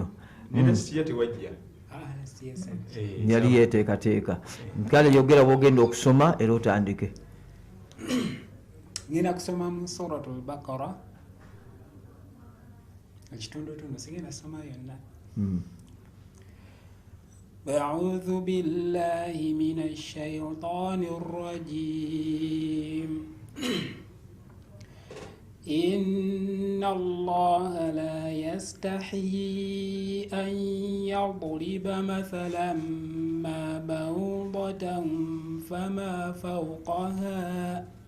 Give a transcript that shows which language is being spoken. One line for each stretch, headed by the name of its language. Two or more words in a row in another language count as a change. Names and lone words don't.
Ganda: Nina sitya tewajja yali yeteekateeka. Kale yogera bwogenda okusoma era otandike. Ngenda kusoma mu Suratul Baqara ekitundutundu sigenda soma yonna.
Arabic: أعوذ بالله من الشيطان الرجيم إن الله لا يستحيي أن يضرب مثلا ما بعوضة فما فوقها